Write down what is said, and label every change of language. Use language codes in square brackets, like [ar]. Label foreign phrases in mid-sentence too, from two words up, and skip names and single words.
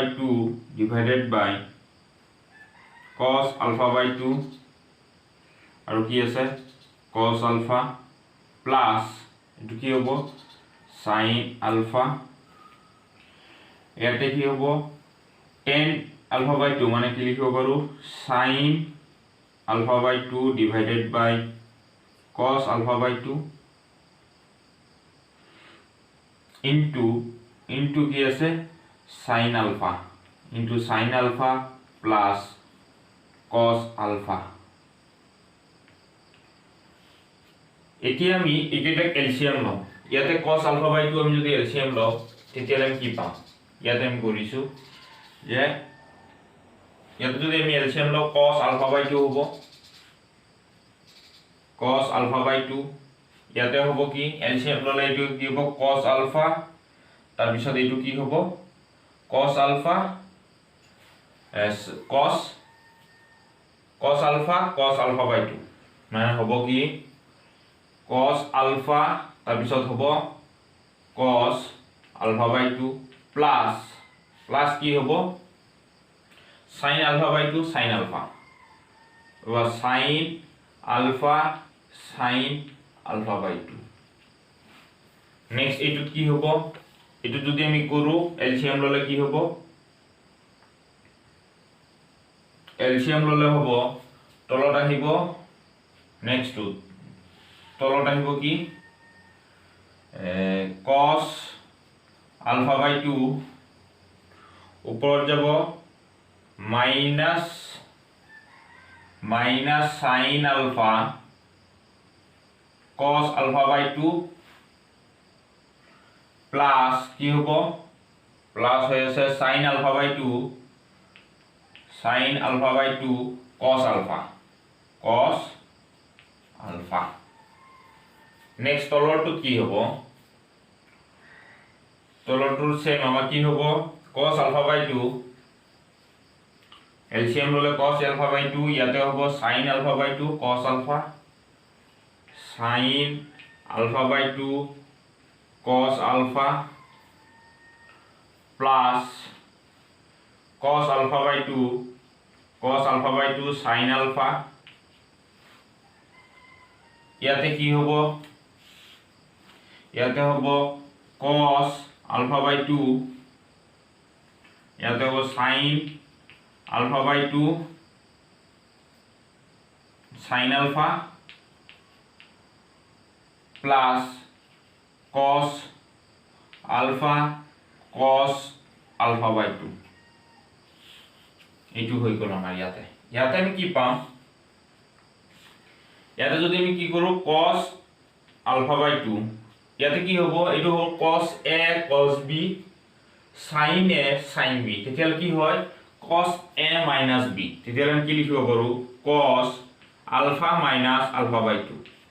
[en] 2 divided by cos alpha by 2 [as] আৰু কি আছে [en] cos alpha plus [as] এটো কি হ'ব [en] sin alpha [as] ইয়াতে কি হ'ব [en] tan alpha by 2 [as] মানে কি লিখিব পাৰো [en] sin alpha by 2 divided by cos alpha by 2 [as] into কি আছে [en] sin alpha into sin alpha plus cos alpha [as] এতিয়া আমি একেটা এলসিএম লও ইয়াতে [en] cos alpha by 2 [as] আমি যদি এলসিএম লও তেতিয়া আমি কি পাম ইয়াতে আমি কৰিছো যে ইয়াতে যদি আমি এলসিএম লও [en] cos alpha by 2 [as] হ'ব [en] cos alpha by 2 [as] ইয়াতে হ'ব কি এলসিএম ললে এটো কি হ'ব [en] cos alpha [as] তাৰ পিছত এটো কি হ'ব [en] cos alpha cos alpha by 2 [as] মানে হ'ব কি [en] cos alpha [as] তাৰ পিছত হ'ব [en] cos alpha by 2 plus [as] কি হ'ব [en] sin alpha by 2 sin alpha বা sin alpha by 2 next [as] এটো কি হ'ব এটো যদি আমি কৰো এলসিএম ললে কি হ'ব এলসিএম ললে হ'ব তলত আহিব [en] next to [as] তলত আহিব কি [en] cos alpha by 2 [as] ওপৰত যাব minus [en] sin alpha cos alpha by 2 plus [as] কি হ'ব [en] plus [as] হৈ আছে [en] sin alpha by 2 cos alpha [as] next তলৰটো কি হ'ব তলৰটোৰ সেম আমাৰ কি হ'ব [en] cos alpha by 2 এলসিএম ললে cos alpha by 2 [as] ইয়াতে হ'ব [en] sin alpha by 2 cos alpha by 2 cos alpha plus cos alpha by 2 sin alpha [as] ইয়াতে কি হ'ব ইয়াতে হ'ব [en] cos alpha by 2 [as] ইয়াতে হ'ব [en] sin alpha by 2 sin alpha plus cos alpha by 2 [as] এইটো হৈ গ'ল আমাৰ ইয়াতে আমি কি পাম ইয়াতে যদি আমি কি কৰো [en] cos alpha by 2 [as] ইয়াতে কি হ'ব এটো হ'ব [en] cos a cos b sin a sin b [as] তেতিয়া কি হয় [en] cos a minus b [as] তেতিয়াহ'লে আমি কি লিখিব পাৰো [en] cos alpha minus alpha by 2